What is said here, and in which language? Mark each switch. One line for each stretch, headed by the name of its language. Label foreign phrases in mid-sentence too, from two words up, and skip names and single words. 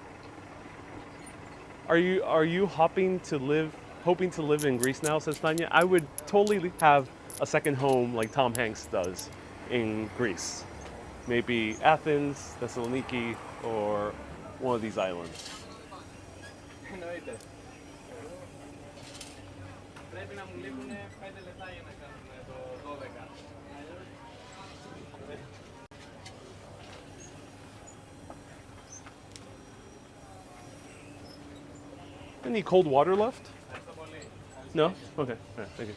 English: Are you hoping to live in Greece now, says Tanya? I would totally have a second home like Tom Hanks does in Greece. Maybe Athens, Thessaloniki, or one of these islands.
Greek: Εννοείται. Πρέπει να μου λείπουν 5 λεπτά για να κάνουμε το 12.
English: Any cold water left?
Greek: Ευχαριστώ πολύ.
English: No? Okay. All right, thank you.